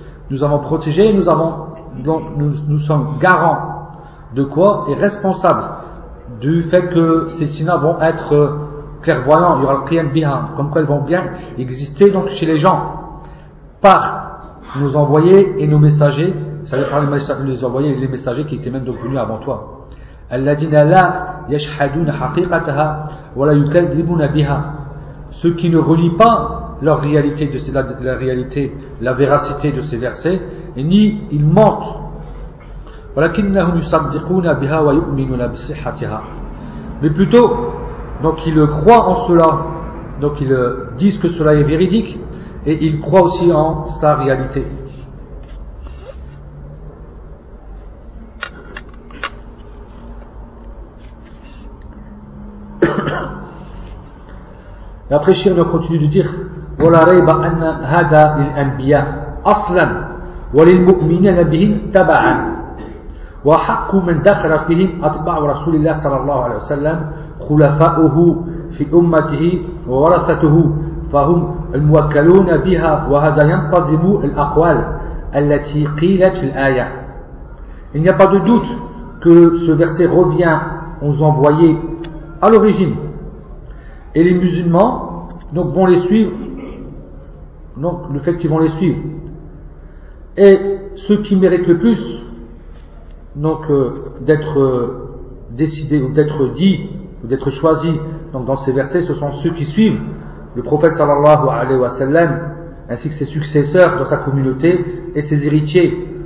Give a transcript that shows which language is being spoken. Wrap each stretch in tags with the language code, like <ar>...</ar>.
<fr>Nous avons protégé et nous sommes garants de quoi et responsables du fait que ces signes vont être clairvoyants, il y aura le qiyam biha, comme quoi ils vont bien exister donc chez les gens par nos envoyés et nos messagers, c'est-à-dire par les envoyés et les messagers qui étaient même donc venus avant toi.</fr> <ar>الذين لا يشهدون حقيقتها ولا يكذبون بها.</ar> <fr>Ceux qui ne renient pas leur réalité de ces, la réalité, la véracité de ces versets, et ni ils mentent.</fr> <ar>ولكنهم يصدقون بها ويؤمنون بصحتها.</ar> <fr>Mais plutôt, donc ils croient en cela, donc ils disent que cela est véridique, et ils croient aussi en sa réalité. Et après, Shir nous continue de dire</fr> <ar>وَلَا رَيْبَ أَنَّ هَذَا لِلْأَنْبِيَا أَصْلًا وَلِلْمُؤْمِنِينَ بِهِمْ تَبَعًا وَحَقُّ مَنْ دَخَلَ فِيهِمْ أَتْبَعُ رَسُولِ اللَّهِ صَلَى اللَّهُ عَلَيْهِ وَسَلَّمْ خُلَفَاؤُهُ فِي أُمَّتِهِ وَوَرَثَتُهُ فَهُمْ الْمُوَكَّلُونَ بِهَا وَهَذَا يَنْتَظِمُ الْأَقْوَالَ الَّتِي قِيلَتْ فِي الْآيَةِ.</ar> <fr>Il n'y a pas de doute que ce verset revient aux envoyés à l'origine. Et les musulmans donc vont les suivre, donc le fait qu'ils vont les suivre. Et ceux qui méritent le plus donc d'être décidés ou d'être dit ou d'être choisis donc dans ces versets, ce sont ceux qui suivent le prophète sallallahu alayhi wa sallam ainsi que ses successeurs dans sa communauté et ses héritiers.</fr>